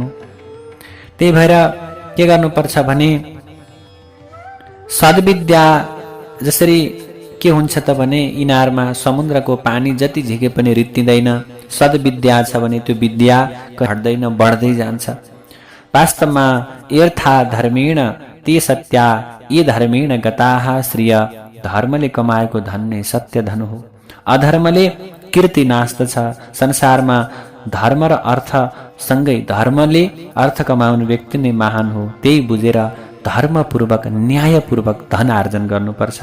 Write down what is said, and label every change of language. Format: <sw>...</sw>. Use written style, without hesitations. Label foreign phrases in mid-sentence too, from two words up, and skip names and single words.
<ne>त्यही भएर के गर्नुपर्छ भने सद्विद्या, जसरी के हुन्छ त भने इनारमा समुद्रको पानी जति झिके पनि रित्तिँदैन। सद्विद्या छ भने त्यो विद्या घट्दैन, बढ्दै जान्छ।</ne> <sa>वास्तवमा यर्था धर्मेण ते सत्या ये धर्मेण गताः श्रिय,</sa> <ne>धर्मले कमाएको धन नै सत्य धन हो। अधर्मले कीर्ति नास्दछ। संसारमा धर्म र अर्थ सँगै, धर्मले अर्थ कमाउने व्यक्ति नै महान हो। त्यही बुझेर धर्मपूर्वक, न्यायपूर्वक धन आर्जन गर्नुपर्छ।</ne>